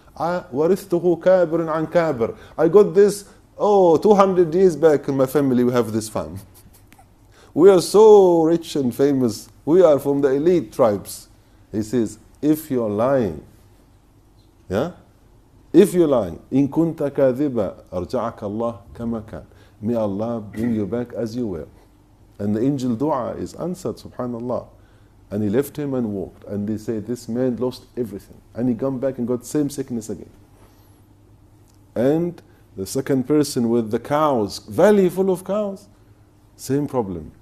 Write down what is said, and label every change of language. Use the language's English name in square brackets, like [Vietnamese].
[Arabic] وَرِثْتُهُ كَابِرٌ عَنْ كَابِرٌ. [English] I got this, 200 years back in my family we have this farm. We are so rich and famous. We are from the elite tribes. He says, if you're lying, yeah, If you're lying, [Arabic] إن كنت كاذبا أرجعك الله كما كان. [English] May Allah bring you back as you were. And the angel dua is answered, subhanallah. And he left him and walked. And they say, this man lost everything. And he come back and got same sickness again. And the second person with the cows, valley full of cows, same problem.